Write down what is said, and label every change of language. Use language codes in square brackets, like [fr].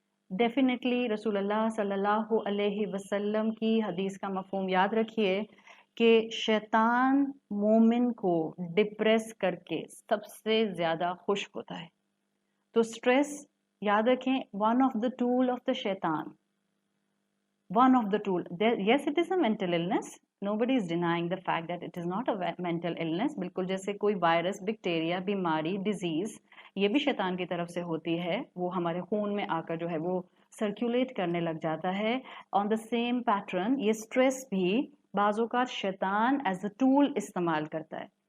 [ur] Definitely رسول اللہ صلی اللہ علیہ وسلم کی حدیث کا مفہوم یاد رکھیے کہ شیطان مومن کو ڈپریس کر کے سب سے زیادہ خوش ہوتا ہے. تو سٹریس یاد رکھیں، [en] One of the tool of the شیطان، one of the tool. Yes, it is a mental illness. Nobody is denying the fact that it is not a mental illness. [ur] بالکل جیسے کوئی وائرس، بیکٹیریا، بیماری، disease یہ بھی شیطان کی طرف سے ہوتی ہے، وہ ہمارے خون میں آ کر جو ہے وہ سرکولیٹ کرنے لگ جاتا ہے. [en] on the same pattern [ur] یہ سٹریس بھی بعض اوقات شیطان [en] as a tool [ur] استعمال کرتا ہے.